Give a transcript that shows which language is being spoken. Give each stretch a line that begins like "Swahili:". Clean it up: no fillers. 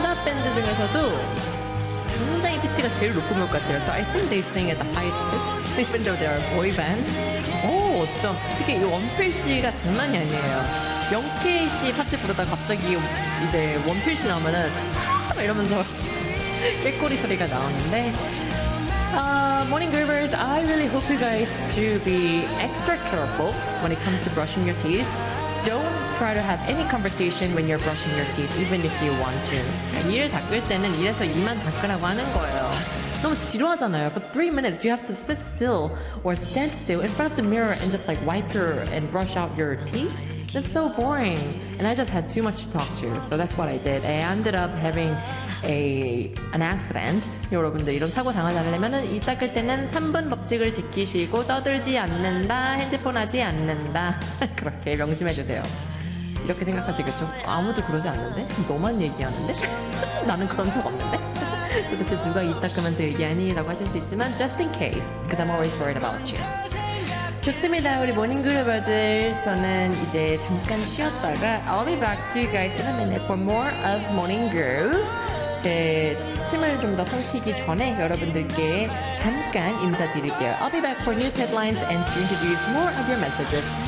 Korean: 사이트 중에서도 굉장히 피치가 제일 높은 것 같아요.
English: So I think they're staying at the highest pitch, even though they're a boy band.
Korean: 오, 어쩜. 특히 이 원필 씨가 장난이 아니에요. 영케이 씨 파트 부르다가 갑자기 이제 원필 씨 나오면은 이러면서 꾀꼬리 소리가 나오는데.
English: Morning Groovers, I really hope you guys to be extra careful when it comes to brushing your teeth. Don't try to have any conversation when you're brushing your teeth, even if you want to.
Korean: 이를 닦을 때는 이래서 이만 닦으라고 하는 거예요. 너무 지루하잖아요.
English: For 3 minutes, you have to sit still or stand still in front of the mirror and just like wipe your and brush out your teeth. That's so boring. And I just had too much to talk to, so that's what I did. I ended up having an accident.
Korean: 여러분들 이런 사고 당하지 않으려면 이 닦을 때는 3분 법칙을 지키시고 떠들지 않는다, 핸드폰 하지 않는다. 그렇게 명심해주세요. 이렇게 생각하시겠죠? 아무도 그러지 않는데? 너만 얘기하는데? 나는 그런 적 없는데? 도대체 누가 이 닦으면서 얘기하니? 라고 하실 수 있지만
English: just in case, because I'm always worried about you.
Korean: 좋습니다. 우리 모닝 그루버들. 저는 이제 잠깐 쉬었다가
English: I'll be back to you guys in a minute for more of Morning Groove.
Korean: 제 침을 좀 더 삼키기 전에 여러분들께 잠깐 인사드릴게요.
English: I'll be back for news headlines and to introduce more of your messages.